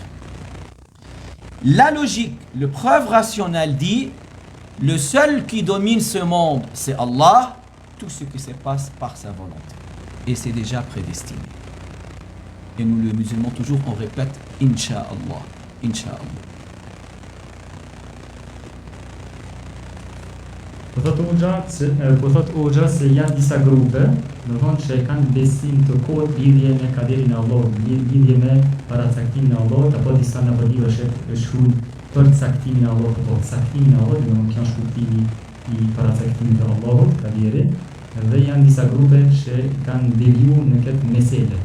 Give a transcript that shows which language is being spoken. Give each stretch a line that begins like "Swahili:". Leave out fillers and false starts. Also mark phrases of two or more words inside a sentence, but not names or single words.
French: La logique, le preuve rationnelle dit le seul qui domine ce monde, c'est Allah. Tout ce qui se passe par sa volonté. Et c'est déjà prédestiné. Et nous, les musulmans, toujours, on répète
Arabic: إن شاء الله. إن شاء الله.
Albanian: Po thot Hoxha se janë disa grupe, do thonë që kanë besim të kot lidhje me kaderin e Allahut, lidhje me paracaktimin e Allahut, apo disa në vëllive shkruajnë për caktimin e Allahut, apo caktimin e Allahut, do kjo është kuptimi i paracaktimit të Allahut, kaderi, dhe janë disa grupe që kanë deviju në këtë mesele.